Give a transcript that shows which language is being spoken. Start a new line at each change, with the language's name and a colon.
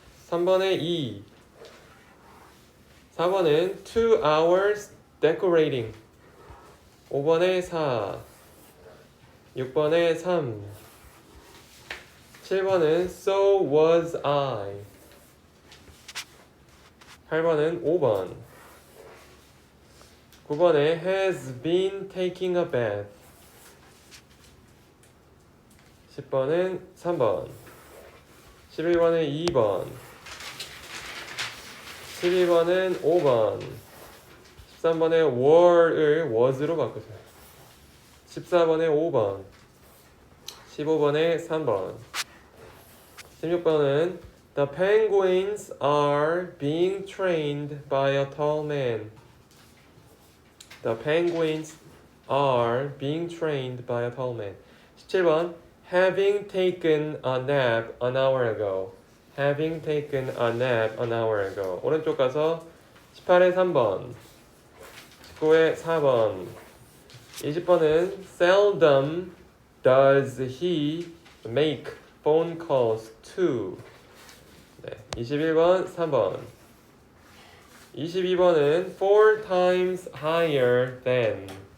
Korean: 3번에 2, 4번은
English: 2 hours decorating,
Korean: 5번에 4, 6번에 3, 7번은
English: so was I,
Korean: 8번은 5번, 9번에
English: has been taking a bath,
Korean: 10번은 3번, 11번은 2번, 12번은 5번, 13번에 were을 was로 바꾸세요. 14번에 5번, 15번에 3번, 16번은
English: The penguins are being trained by a tall man. The penguins are being trained by a tall man.
Korean: 17번
English: Having taken a nap an hour ago. Having taken a nap an hour ago.
Korean: 오른쪽 가서 18에 3번, 19에 4번, 20번은
English: Seldom does he make phone calls to.
Korean: 네, 21번 3번, 22번은
English: 4 times higher than.